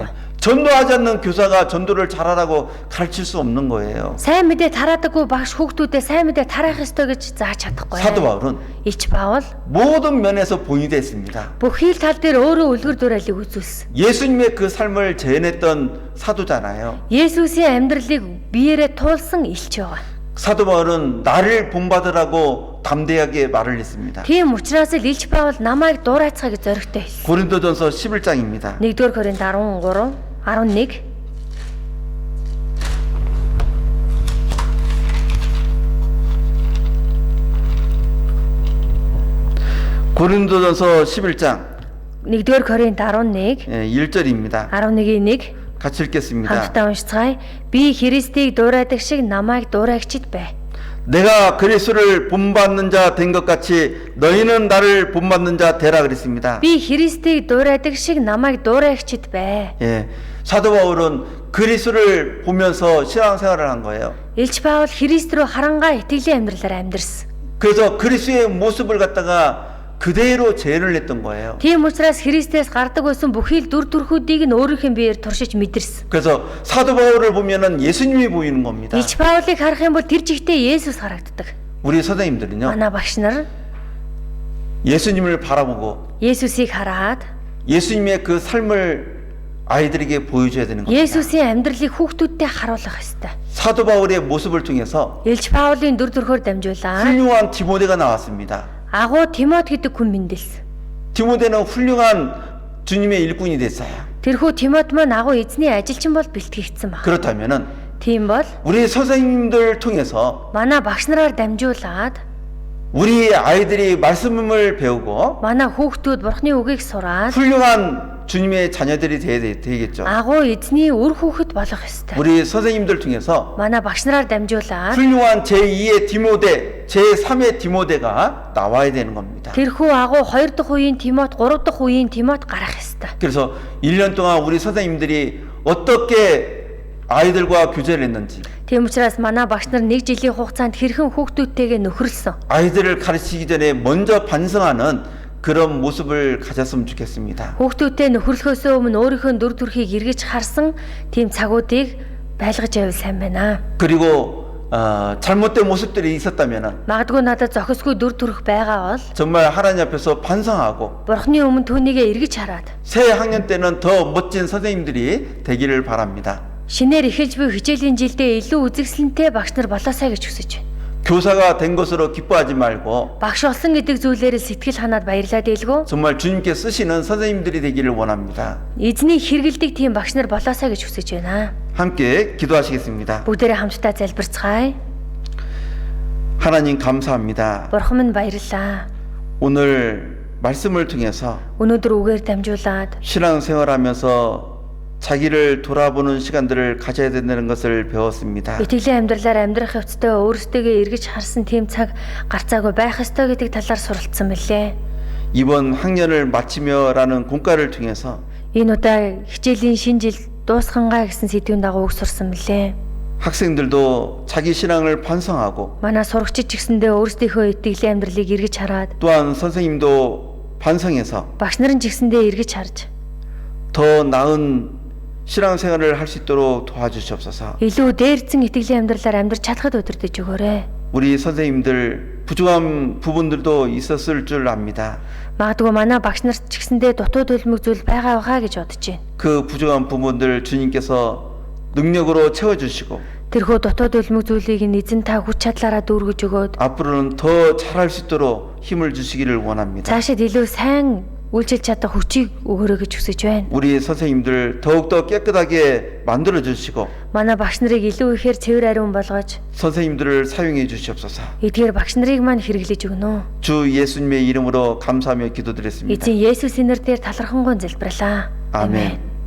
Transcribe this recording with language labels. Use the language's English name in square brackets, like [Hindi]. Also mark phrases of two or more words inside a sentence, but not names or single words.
[Korean] 전도하지 않는 교사가 전도를 잘하라고 가르칠 수 없는 거예요. [Mongolian] Сайн мэдээ тараадаггүй багш хүүхдүүдэд сайн мэдээ тараах ёстой гэж зааж чадахгүй. [Korean] 사도 바울은 [Mongolian] Илч Паул [Korean] 모든 면에서 본이 됐습니다. [Mongolian] бүхий л тал дээр өөрөө үлгэр дуурайлыг үзүүлсэн. [Korean] 예수님의 그 삶을 재현했던 사도잖아요. [Mongolian] Есүсийн амьдралыг биеэрээ туулсан илч байгаа. [Korean] 사도 바울은 나를 본받으라고 담대하게 말을 했습니다. [Mongolian] Тийм учраас л Илч Паул намайг дуурайцгаа гэж зоригтой хэлсэн. [Korean] 고린도전서 11장입니다. [Mongolian] 1-р Коринт 13, 11. [Korean] 고린도전서 11장 [Mongolian] 1-р Коринт 11, [Korean] 1절입니다. [Mongolian] 11-ийн 1. [Korean] 같이 읽겠습니다. [Mongolian] хамтдаа уншицгаая. Би Христийг дуурайдаг шиг намайг дуурайгчид бай. [Korean] 내가 그리스도를 본받는 자 된 것 같이 너희는 나를 본받는 자 되라 그랬습니다. [Mongolian] Би Христийг дуурайдаг шиг намайг дуурайгчид бай. [Korean] 예. 사도 바울은 그리스도를 보면서 신앙생활을 한 거예요. [Mongolian] Илч Паул Христ рүү харангаа итгэлийн амьдралаар амьдрсан. [Korean] 그래서 그리스도의 모습을 갖다가 그대로 재현을 했던 거예요. [Mongolian] Тийм учраас Христээс гардаг байсан бүхий л дүр төрхүүдийг нь өөрийнхөө биеэр туршиж мэдэрсэн. [Korean] 그래서 사도 바울을 보면은 예수님이 보이는 겁니다. [Mongolian] Илч Паулыг харах юм бол тэр жигтэй Есүс харагддаг. [Korean] 우리 선생님들은요, [Mongolian] Манай багш нар [Korean] 예수님을 바라보고 [Mongolian] Есүсийг хараад [Korean] 예수님의 그 삶을 아이들에게 보여줘야 되는 겁니다. [Mongolian] Есүсийн амьдралыг хүүхдүүдтэй харуулах ёстой. [Korean] 사도 바울의 모습을 통해서 [Mongolian] Илч Паулын дүр төрхөөр дамжуулаад [Korean] 훌륭한 디모데가 나왔습니다. [Mongolian] агуу Тимот гэдэг хүн мэндэлсэн. [Korean] 디모데는 훌륭한 주님의 일꾼이 됐어요. [Mongolian] Тэрхүү Тимот маань агуу эзний ажилчин бол бэлтгэгдсэн баг. [Korean] 그렇다면은 [Mongolian] Тийм бол [Korean] 우리 선생님들 통해서 [Mongolian] манай багш нараар дамжуулаад [Korean] 우리 아이들이 말씀을 배우고 [Mongolian] манай хүүхдүүд Бурхны үгийг сураад [Korean] 훌륭한 주님의 자녀들이 되겠죠. [Mongolian] агуу эзний үр хүүхэд болох ёстой. [Korean] 우리 선생님들 통해서 [Mongolian] Манай багш нараар дамжуулаад [Korean] 훌륭한 제2의 디모데, 제3의 디모데가 나와야 되는 겁니다. [Mongolian] тэрхүү агуу 2 дахь үеийн Тимот, 3 дахь үеийн Тимот гарах ёстой. [Korean] 그래서 1년 동안 우리 선생님들이 어떻게 아이들과 교제를 했는지, [Mongolian] Тийм учраас манай багш нар 1 жилийн хугацаанд хэрхэн хүүхдүүдтэйгээ нөхөрлсөн. [Korean] 아이들을 가르치기 전에 먼저 반성하는 그런 모습을 가졌으면 좋겠습니다. [Mongolian] Хүүхдүүдтэй нөхөрлөхөөс өмнө өөрийнхөө дүр төрхийг эргэж харсан тийм цагуудыг байлгаж байвал сайн байна. [Korean] 그리고 잘못된 모습들이 있었다면 [Mongolian] Магадгүй надад зохисгүй дүр төрх байгаа бол [Korean] 정말 하나님 앞에서 반성하고 [Mongolian] Бурхны өмнө түүнийгээ эргэж хараад [Korean] 새 학년 때는 더 멋진 선생님들이 되기를 바랍니다. [Mongolian] шинээр эхэлж буй хичээлийн жилдээ илүү үзэгсэлэнтэй багш нар болоосай гэж хүсэж байна. [Korean] 교사가 된 것으로 기뻐하지 말고 [Mongolian] Багш болсон гэдэг зүйлээр л сэтгэл ханаад баярлаад илгүү. [Korean] 정말 주님께 쓰시는 선생님들이 되기를 원합니다. [Mongolian] Эзний хэрэгэлдэг тийм багш нар болоосай гэж хүсэж байна. [Korean] 함께 기도하시겠습니다. [Mongolian] Бүгдээрээ хамтдаа залбирцгаая. [Korean] 하나님 감사합니다. [Mongolian] Бурхан минь баярлалаа. [Korean] 오늘 말씀을 통해서 [Mongolian] Өнөөдөр үгээр дамжуулаад [Korean] 신앙생활하면서 자기를 돌아보는 시간들을 가져야 된다는 것을 배웠습니다. [Mongolian] итгэлийн амьдралаар амьдрах явцдаа өөрсдөө эргэж харсан тийм цаг гарцаагүй байх ёстой гэдэг талаар суралцсан мөлий. [Korean] 이번 학년을 마치며라는 공과를 통해서 [Mongolian] Энэ удаа хичээлийн шинэ жил дуусхангаа гэсэн сэдвийн дагуу үг сурсан мөлий. [Korean] 학생들도 자기 신앙을 반성하고 [Mongolian] Манай сурагчид ч гэсэндээ өөрсдийнхөө итгэлийн амьдралыг эргэж хараад [Korean] 또한 선생님도 반성해서 [Mongolian] багш нарын ч гэсэндээ эргэж харж [Korean] 더 나은 신앙생활을 할 수 있도록 도와주시옵소서. [Mongolian] илүү дээрцэн итгэлийн амьдралаар амьдрч чадхад удирдах өгөөрэй. [Korean] 우리 선생님들 부족한 부분들도 있었을 줄 압니다. [Mongolian] Магадгүй манай багш нарт ч гэсэндээ дутуу төлмөг зүйл байгаа байхаа гэж бодож байна. [Korean] 그 부족한 부분들 주님께서 능력으로 채워주시고 [Mongolian] Тэрхүү дутуу төлмөг зүйлийг нь эзэн та хүч чадлаараа дүүргэж өгөөд [Korean] 앞으로는 더 잘할 수 있도록 힘을 주시기를 원합니다. [Mongolian] цаашид илүү сайн үйлчилж чадах хүчийг өгөөрэй гэж хүсэж байна. [Korean] 우리 선생님들 더욱더 깨끗하게 만들어 주시고 [Mongolian] Манай багш нарыг илүү ихээр цэвэр ариун болгож, [Korean] 선생님들을 사용해 주시옵소서. [Mongolian] эдгээр багш нарыг маань хэрэглэж өгнө. [Korean] 주 예수님의 이름으로 감사하며 기도드렸습니다. [Mongolian] Эзэн Есүсийн нэрээр талархангуй залбирлаа. [Korean] 아멘.